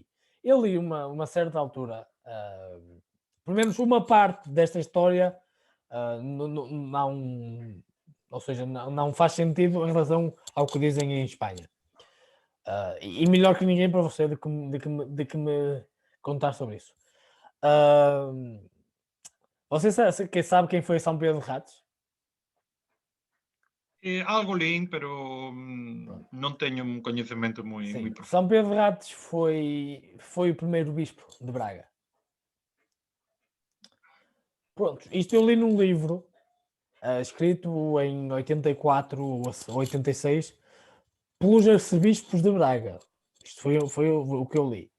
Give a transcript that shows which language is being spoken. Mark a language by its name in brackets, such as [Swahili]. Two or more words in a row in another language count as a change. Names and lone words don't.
[Portuguese] Eu li uma certa altura, pelo menos uma parte desta história, não, ou seja, não faz sentido em relação ao que dizem em Espanha. E melhor que ninguém para você de que me contar sobre isso. Você sabe quem foi São Pedro de Ratos? [Galician] Algo lín, pero non teño un coñecemento moi profundo. [Portuguese] São Pedro de Ratos foi o primeiro bispo de Braga. Pronto, isto eu li num livro escrito em 84 ou 86 pelos arcebispos de Braga. Isto foi o que eu li.